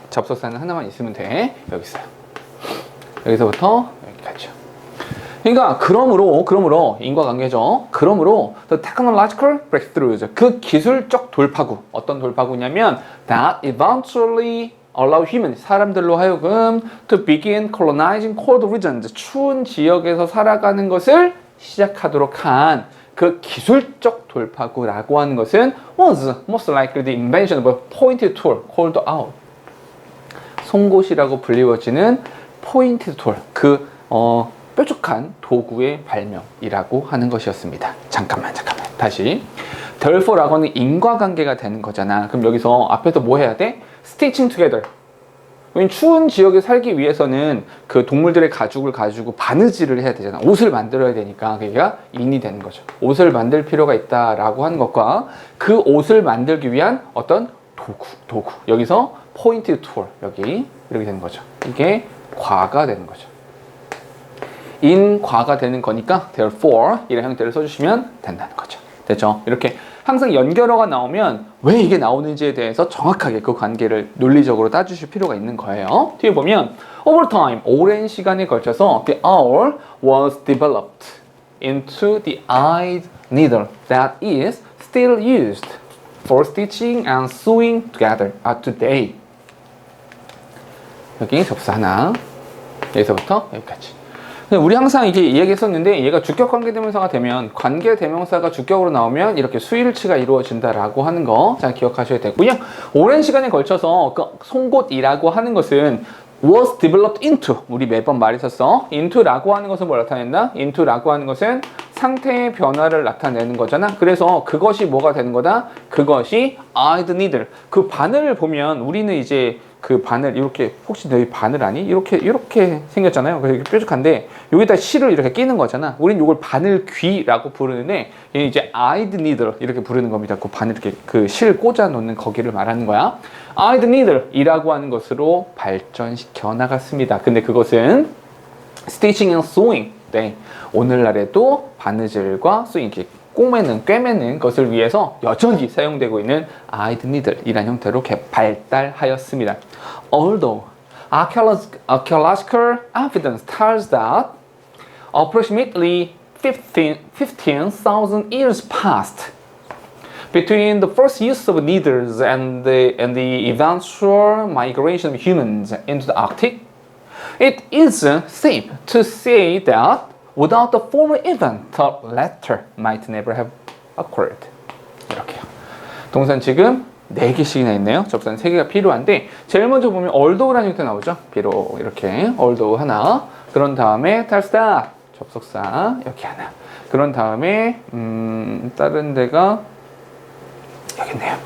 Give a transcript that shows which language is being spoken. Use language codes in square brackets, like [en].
[ko] 접속사는 하나만 있으면 돼. 여기 있어요. 여기서부터 여기까지요. 그러니까 그러므로 인과관계죠. 그러므로 [en] the technological breakthroughs, [ko] 그 기술적 돌파구, 어떤 돌파구냐면 [en] that eventually allow humans, [ko] 사람들로 하여금 [en] to begin colonizing cold regions, [ko] 추운 지역에서 살아가는 것을 시작하도록 한 그 기술적 돌파구라고 하는 것은 [en] was most likely the invention of a pointed tool called awl. [ko] 송곳이라고 불리워지는 [en] pointed tool, [ko] 그 뾰족한 도구의 발명이라고 하는 것이었습니다. 잠깐만. 다시. Therefore라고는 인과관계가 되는 거잖아. 그럼 여기서 앞에서 뭐 해야 돼? [en] Stitching together. [ko] 추운 지역에 살기 위해서는 그 동물들의 가죽을 가지고 바느질을 해야 되잖아. 옷을 만들어야 되니까 그게 인이 되는 거죠. 옷을 만들 필요가 있다라고 하는 것과 그 옷을 만들기 위한 어떤 도구. 여기서 pointed tool, 여기 이렇게 되는 거죠. 이게 과가 되는 거죠. 인과가 되는 거니까 therefore 이런 형태를 써주시면 된다는 거죠. 됐죠? 이렇게 항상 연결어가 나오면 왜 이게 나오는지에 대해서 정확하게 그 관계를 논리적으로 따주실 필요가 있는 거예요. 뒤에 보면 [en] over time, [ko] 오랜 시간에 걸쳐서 [en] the owl was developed into the eyed needle that is still used for stitching and sewing together today. [ko] 여기 접수 하나, 여기서부터 여기까지. 우리 항상 이게 이야기했었는데 얘가 주격 관계대명사가 되면 관계대명사가 주격으로 나오면 이렇게 수일치가 이루어진다라고 하는 거 잘 기억하셔야 되고요. 오랜 시간에 걸쳐서 그 송곳이라고 하는 것은 [en] was developed into, [ko] 우리 매번 말했었어. into라고 하는 것은 뭘 나타낸다? into라고 하는 것은 상태의 변화를 나타내는 거잖아. 그래서 그것이 뭐가 되는 거다? 그것이 eyed needle. 그 바늘을 보면 우리는 이제 그 바늘 이렇게, 혹시 너희 바늘 아니? 이렇게 생겼잖아요. 그래서 이렇게 뾰족한데 여기다 실을 이렇게 끼는 거잖아. 우린 이걸 바늘 귀라고 부르는데 얘는 이제 eyed needle 이렇게 부르는 겁니다. 그 바늘 이렇게 그 실 꽂아 놓는 거기를 말하는 거야. eyed needle이라고 하는 것으로 발전시켜 나갔습니다. 근데 그것은 [en] stitching and sewing, [ko] 네, 오늘날에도 바느질과 sewing, 꿰매는 것을 위해서 여전히 사용되고 있는 eyed needle 이란 형태로 발달하였습니다. [en] Although archaeological evidence tells that approximately 15,000 years passed between the first use of needles and the eventual migration of humans into the Arctic, it is safe to say that without the former event, the latter might never have occurred. [ko] 이렇게요. 동사는 지금 4개씩이나 있네요. 접수는 3개가 필요한데 제일 먼저 보면 although라는 형태 나오죠. 비록 이렇게 although 하나, 그런 다음에 tells that 접속사 여기 하나, 그런 다음에 다른 데가 여기 있네요.